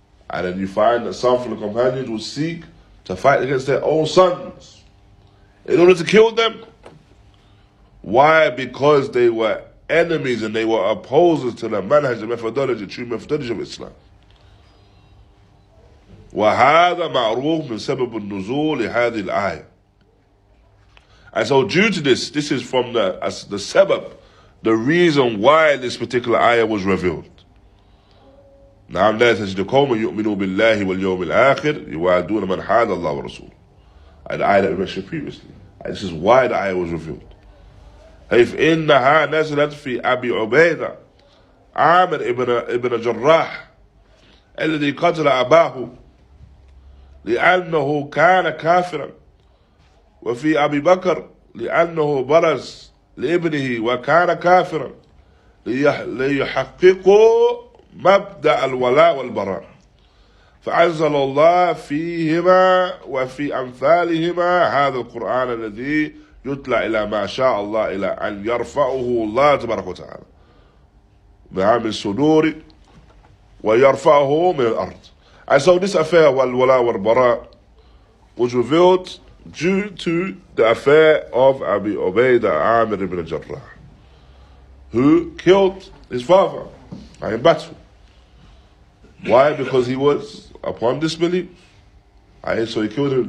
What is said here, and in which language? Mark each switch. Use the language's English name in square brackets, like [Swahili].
[English] And then you find that some from the companions would seek to fight against their own sons in order to kill them. Why? Because they were enemies and they were opposers to the manhaj, the methodology, true methodology of Islam. [Arabic] وهذا معروف من سبب النزول لهذه الآية. [English] And so due to this is from the sabab, the reason why this particular ayah was revealed. [Arabic] نعم لا تجد قوما يؤمنوا بالله واليوم الآخر يوادون من حاد الله ورسوله. [English] And the ayah that we mentioned previously. And this is why the ayah was revealed. [Arabic] حيث إنها نزلت في أبي عبيدة عامر ابن جراح الذي قتل أباه لأنه كان كافرا، وفي أبي بكر لأنه برز لابنه وكان كافرا ليحققوا مبدأ الولاء والبراء، فأنزل الله فيهما وفي أمثالهما هذا القرآن الذي يتلى إلى ما شاء الله إلى أن يرفعه الله تبارك وتعالى من الصدور ويرفعه من الأرض. [English] And so this affair of al-walāʼ wal-barāʼ was revealed due to the affair of Abi Ubaidah Amir ibn Jarrah, who killed his father in battle. Why? Because he was upon disbelief. So he killed him.